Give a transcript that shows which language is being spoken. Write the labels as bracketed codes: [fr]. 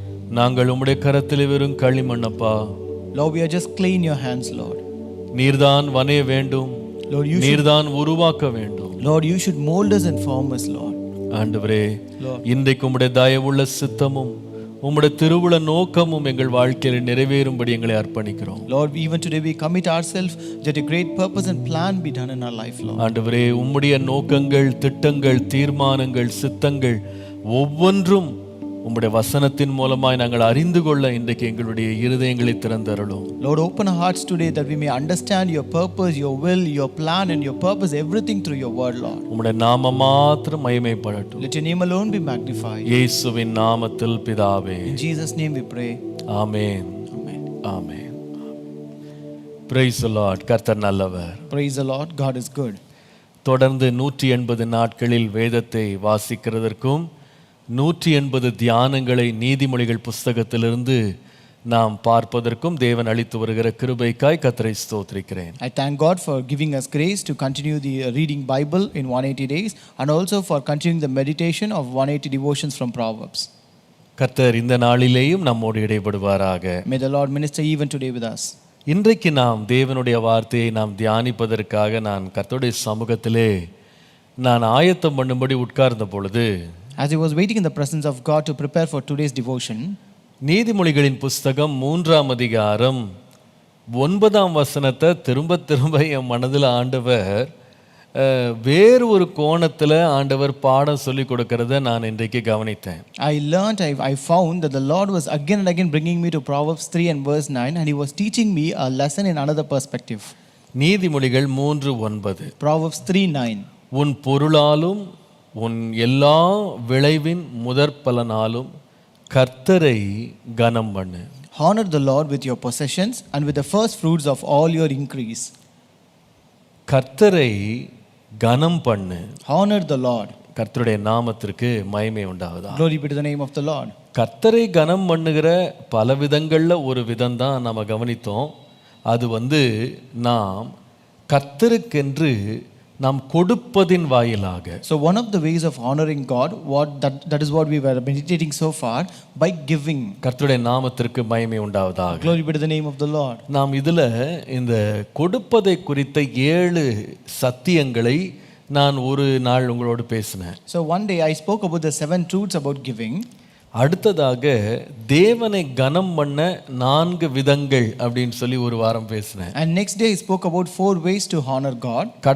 [ta] நாங்கள் உம்முடைய கரத்தில் வெறும் களிமண்ணப்பா. [en] Lord, we are just clay in your hands, Lord. [ta] நீர்தான் வனைய வேண்டும், [en] Lord, you [ta] நீர்தான் உருவாக்க வேண்டும். [en] Lord, you should mold us and form us, Lord. [ta] ஆண்டவரே, [en] Lord, [ta] இன்றைக்கு உம்முடைய தயவுள்ள சித்தமும் உம்முடைய திருவுள நோக்கமும் எங்கள் வாழ்க்கையில் நிறைவேறும்படி எங்களை அர்ப்பணிக்கிறோம். [en] Lord, even today we commit ourselves that a great purpose and plan be done in our life, Lord. [ta] ஆண்டவரே, உம்முடைய நோக்கங்கள், திட்டங்கள், தீர்மானங்கள், சித்தங்கள் ஒவ்வொன்றும் உம்முடைய வசனத்தின் மூலமாய் நாங்கள் அறிந்து கொள்ள இன்றைக்கு எங்களுடைய இருதயங்களை திறந்தருளும். [en] Lord, open our hearts today that we may understand your purpose, your will, your plan and your purpose, everything through your word, Lord. [ta] உம்முடைய நாமம் மாத்திரம் மகிமைப்படட்டும். [en] Let your name alone be magnified. [ta] இயேசுவின் நாமத்தில் பிதாவே. [en] In Jesus' name we pray. [ta] Amen. [en] Amen. [ta] Amen. [en] Praise the Lord. [ta] கர்த்தர் நல்லவர். [en] Praise the Lord. God is good. [ta] தொடர்ந்து 180 நாட்களில் வேதத்தை வாசிக்கிறதற்கும் 180 தியானங்களை நீதிமொழிகள் புஸ்தகத்திலிருந்து நாம் பார்ப்பதற்கும் தேவன் அளித்து வருகிற கிருபைக்காய் கர்த்தரை ஸ்தோத்திரிக்கிறேன். [en] I thank God for giving us grace to continue the reading Bible in 180 days and also for continuing the meditation of 180 devotions from Proverbs. [ta] கர்த்தர் இந்த நாளிலேயும் நம்மோடு இடைப்படுவாராக. [en] May the Lord minister even today with us. [ta] இன்றைக்கு நாம் தேவனுடைய வார்த்தையை நாம் தியானிப்பதற்காக நான் கர்த்தருடைய சமூகத்திலே நான் ஆயத்தம் பண்ணும்படி உட்கார்ந்த பொழுது, [en] As I was waiting in the presence of God to prepare for today's devotion, [ta] நீதிமொழிகளின் புஸ்தகம் 3ஆம் அதிகாரம் 9ஆம் வசனத்தை திரும்ப திரும்ப என் மனதில் ஆண்டவர் வேறு ஒரு கோணத்தில் ஆண்டவர் பாடம் சொல்லி கொடுக்கறத நான் இன்றைக்கு கவனித்தேன். [en] I found that the Lord was again and again bringing me to Proverbs 3 and verse 9 and he was teaching me a lesson in another perspective. [ta] நீதிமொழிகள் 3:9. [en] Proverbs 3:9. [ta] உன் பொருளாலும் உன் எல்லா விளைவின் முதற் பலனாலும் கர்த்தரை கனம் பண்ணு. [en] Honor the Lord with your possessions and with the first fruits of all your increase. [ta] கர்த்தரை கனம் பண்ணு. [en] Honor the Lord. [ta] கர்த்தருடைய நாமத்திற்கு மகிமை உண்டாவதா. [en] Glory be to the name of the Lord. [ta] கர்த்தரை கனம் பண்ணுகிற பல விதங்களில் ஒரு விதம் தான் நம்ம கவனித்தோம். அது நாம் கர்த்தருக்கென்று நாம் கொடுப்பதின் வாயிலாக. [en] So one of the ways of honoring God, that is what we were meditating so far, by giving. [ta] கர்த்தருடைய நாமத்திற்கு மகிமை உண்டாவதாக. [en] Glory be to the name of the Lord. [ta] நாம் இதில் இந்த கொடுப்பதை குறித்த 7 சத்தியங்களை நான் ஒரு நாள் உங்களோடு பேசினேன். [en] So one day I spoke about the 7 truths about giving. [ta] அடுத்ததாக தேவனை கனம் பண்ண 4 விதங்கள் அப்படின்னு சொல்லி ஒரு வாரம் பேசினேன். [en] And next day I spoke about 4 ways to honor God.